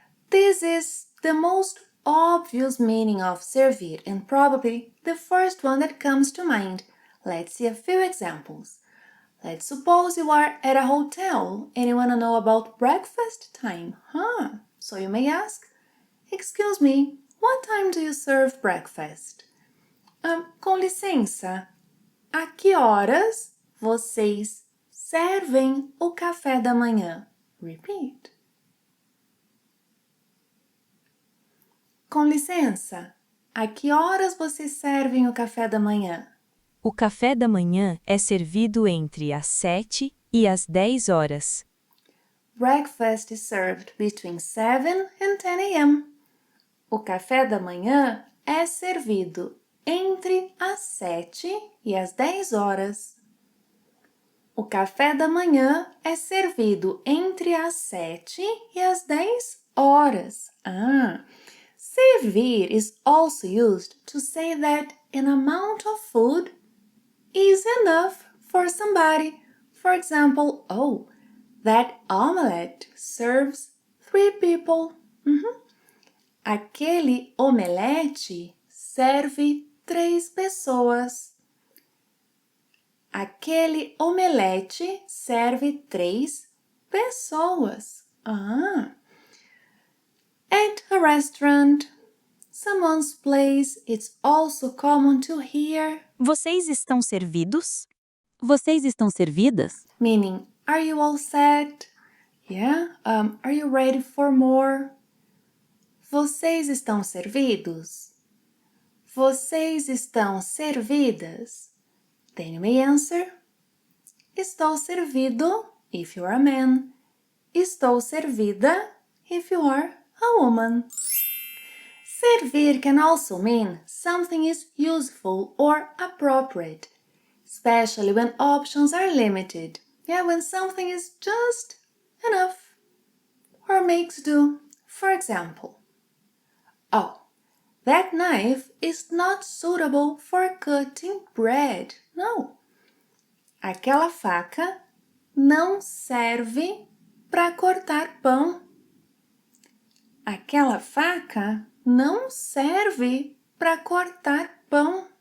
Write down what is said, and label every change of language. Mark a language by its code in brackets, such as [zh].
[en] This is the most obvious meaning of servir and probably the first one that comes to mind. Let's see a few examples. Let's suppose you are at a hotel and you want to know about breakfast time, So you may ask, excuse me, what time do you serve breakfast? [pt] Com licença, a que horas vocês servem o café da manhã? [en] Repeat. [pt] Com licença, a que horas vocês servem o café da manhã? O café da manhã é servido entre as 7 e as 10 horas. [en] Breakfast is served between 7 and 10 a.m. [pt] O café da manhã é servido entre as 7 e as 10 horas. O café da manhã é servido entre as 7 e as 10 horas. [en] Servir is also used to say that an amount of food is enough for somebody. For example, that omelette serves 3 people. [pt] Aquele omelete serve 3 pessoas. Aquele omelete serve 3 pessoas. [en] At a restaurant, someone's place, it's also common to hear [pt] Vocês estão servidos? Vocês estão servidas? [en] meaning, are you all set? Yeah? Are you ready for more? [pt] Vocês estão servidos? Vocês estão servidas? [en] Then you may answer, [pt] estou servido [en] if you are a man. [pt] Estou servida [en] if you are a woman. Servir can also mean something is useful or appropriate, especially when options are limited. When something is just enough or makes do. For example, that knife is not suitable for cutting bread. No. [pt] Aquela faca não serve para cortar pão. Aquela faca não serve para cortar pão.